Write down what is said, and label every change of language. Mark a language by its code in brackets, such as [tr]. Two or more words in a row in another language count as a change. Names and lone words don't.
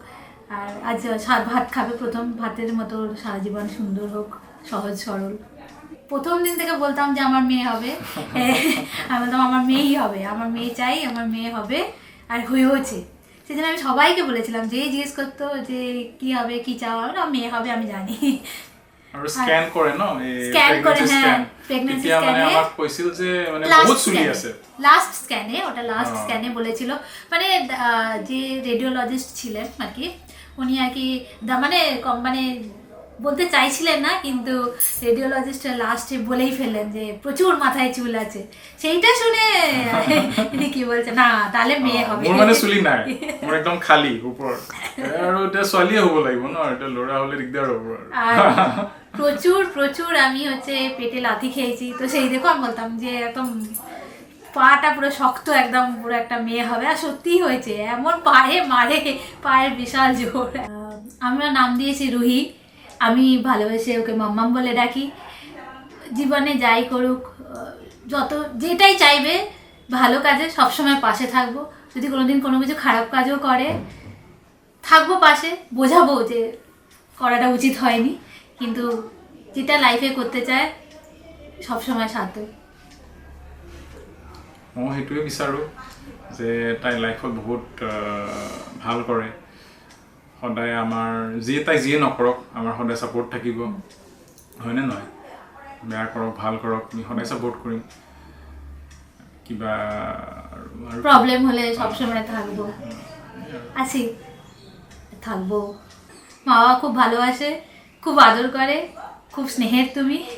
[bn] আর আজ ভাত খাবে, প্রথম ভাতের মতো সারা জীবন সুন্দর হোক, সহজ সরল। প্রথম দিন থেকে বলতাম যে আমার মেয়ে হবে, আমি বলতাম আমার মেয়েই হবে, আমার মেয়ে চাই, আমার মেয়ে হবে, আর হয়েওছে। সেজন্য আমি সবাইকে বলেছিলাম, যে জিজ্ঞেস করতো যে কি হবে, কি চাও, আমার মেয়ে হবে আমি জানি। [as] আৰু স্ক্যান কৰে ন, [bn] স্ক্যান করে, হ্যাঁ [en] pregnancy scan [as] আমাক কৈছিল যে মানে বহুত চুলি আছে [en] last scan, [bn] ওটা [en] last scan [bn] বলেছিল। মানে যে রেডিওলজিস্ট ছিলেন আর কি, উনি আর কি মানে বলতে চাইছিলেন না, কিন্তু [en] radiologist last [bn] বলেই ফেললেন যে প্রচুর মাথায় চুল আছে। সেইটা শুনে তিনি কি বলছে, না তাহলে মেয়ে হবে। [as] মোৰ মানে চুলি নাই, মোৰ একদম খালী ওপৰত, আৰু এতিয়া ছোৱালীয়ে হ'ব লাগিব ন, এতিয়া ল'ৰা হ'লে দিগদাৰ হ'ব আৰু। [bn] আর প্রচুর প্রচুর আমি হচ্ছে পেটে লাথি খেয়েছি, তো সেই দেখো আমি বলতাম যে একদম পাটা পুরো শক্ত, একদম পুরো একটা মেয়ে হবে। আর সত্যিই হয়েছে, এমন পায়ে মারে, পায়ের বিশাল জোর। আমরা নাম দিয়েছি রুহি, আমি ভালোবেসে ওকে মাম্মাম বলে ডাকি। জীবনে যাই করুক, যত যেটাই চাইবে ভালো কাজে সবসময় পাশে থাকবো। যদি কোনোদিন কোনো কিছু খারাপ কাজও করে থাকবো পাশে, বোঝাবো যে করাটা উচিত হয়নি, কিন্তু যেটা লাইফে করতে চায় সবসময় সাথ দেব। [as] মই সেইটোৱে বিচাৰোঁ যে তাই লাইফত বহুত ভাল কৰে, সদায় আমাৰ তাই যিয়ে নকৰক আমাৰ সদায় ছাপোৰ্ট থাকিব, হয়নে নহয়? বেয়া কৰক ভাল কৰক আমি সদায় ছাপোৰ্ট কৰিম। কিবা [bn] প্রবলেম হলে সবসময় থাকবো, আছি থাকবো। মা বাবা খুব ভালোবাসে, খুব আদর করে, খুব স্নেহের তুমি।